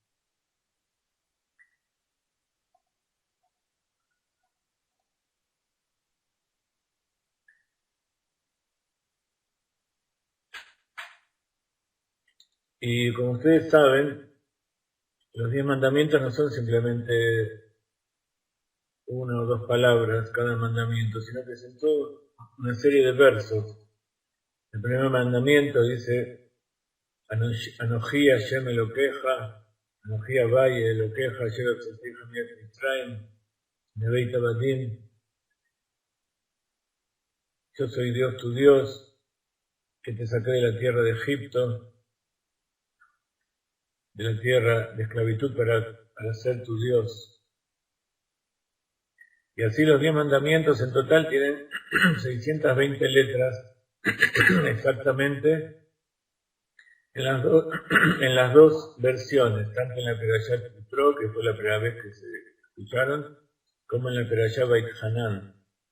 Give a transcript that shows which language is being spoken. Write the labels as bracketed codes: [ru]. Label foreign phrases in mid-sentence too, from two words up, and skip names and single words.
[es] Y como ustedes saben, los 10 mandamientos no son simplemente 1 o 2 palabras cada mandamiento, sino que son toda una serie de versos. El primer mandamiento dice [he] אנכי השם אלוקיך, אנכי אבי אלוקיך, אשר הוצאתיך מארץ מצרים, מבית עבדים. [es] Yo soy Dios tu Dios, que te saqué de la tierra de Egipto, de la tierra de esclavitud para ser tu Dios. Y así los 10 mandamientos en total tienen 620 letras exactamente en las dos versiones, tanto en la Perashá Yitro, que fue la primera vez que se escucharon, como en la Perashá Beit Hanan.